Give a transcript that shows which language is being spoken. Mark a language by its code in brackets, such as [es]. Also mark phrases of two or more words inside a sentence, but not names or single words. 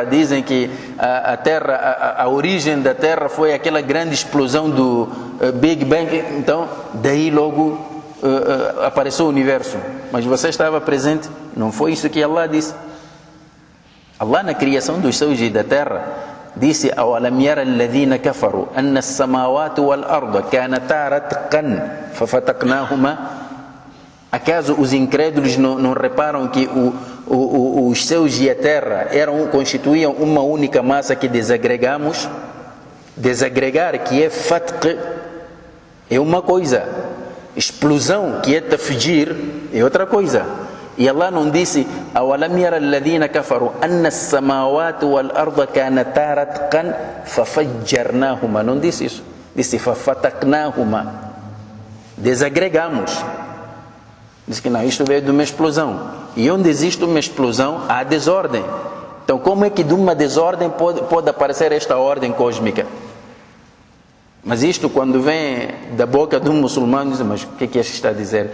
[pt] Dizem que a terra, a origem da terra foi aquela grande explosão do Big Bang. Então daí logo apareceu o universo. Mas você estava presente? Não foi isso que Allah disse. Allah, na criação dos céus e da terra, disse: [ar] أَوَلَمْ يَرَ الَّذِينَ كَفَرُوا أَنَّ السَّمَاوَاتُ وَالْأَرْضَ كَانَتَا رَتْقًا فَفَتَقْنَاهُمَا. [pt] Acaso os incrédulos não reparam que os céus e a terra constituíam uma única massa que desagregamos? Desagregar, que é fatq, é uma coisa. Explosão, que é tafjir, é outra coisa. E Allah não disse: [ar] "أولم ير الذين كفروا أن السماوات والأرض كانتا رتقا ففجرناهما". [pt] Não disse isso. Disse: "Fafataknahuma". Desagregamos. Diz que não, isto veio de uma explosão. E onde existe uma explosão, há desordem. Então, como é que de uma desordem pode aparecer esta ordem cósmica? Mas isto, quando vem da boca de um muçulmano, diz: mas o que é que este está a dizer?